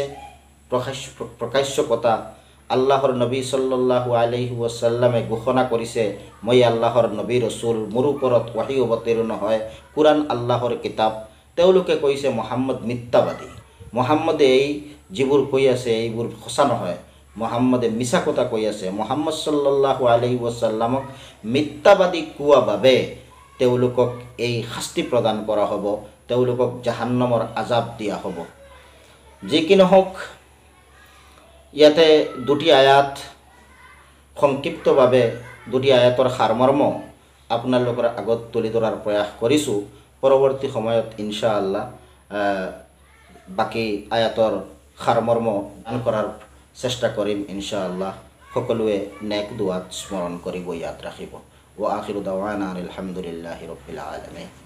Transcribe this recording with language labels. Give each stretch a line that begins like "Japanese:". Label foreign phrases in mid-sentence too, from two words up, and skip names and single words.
Assamese: প্ৰকাশ্য কথা, আল্লাহৰ নবী
Arabic: صلى الله عليه وسلم
Assamese: ঘোষণা কৰিছে, মই আল্লাহৰ নবী ৰসুল, মোৰ ওপৰত ওহী অৱতীৰ্ণ হয়, কুৰাণ আল্লাহৰ কিতাব। তেওঁলোকে কৈছে মুহাম্মদ মিথ্যাবাদী, মুহাম্মদে এই যিবোৰ কৈ আছে এইবোৰ সঁচা নহয়, মুহাম্মদে মিছা কথা কৈ আছে। মুহাম্মদ
Arabic: صلى الله عليه وسلم
Assamese: মিথ্যাবাদী কোৱা বাবে তেওঁলোকক এই শাস্তি প্ৰদান কৰা হ'ব, তেওঁলোকক জাহান্নামৰ আজাব দিয়া হ'ব। যি কি নহওক, ইয়াতে দুটি আয়াত সংক্ষিপ্তভাৱে দুটি আয়াতৰ সাৰমৰ্ম আপোনালোকৰ আগত তুলি ধৰাৰ প্ৰয়াস কৰিছোঁ। পৰৱৰ্তী সময়ত ইনশাআল্লাহ বাকী আয়াতৰ সাৰমৰ্ম দান কৰাৰ চেষ্টা কৰিম ইনশাআল্লাহ। সকলোৱে নেক দুৱাত স্মৰণ কৰিব, ইয়াত ৰাখিব।
Arabic: وآخر دعوانا الحمد لله رب العالمين.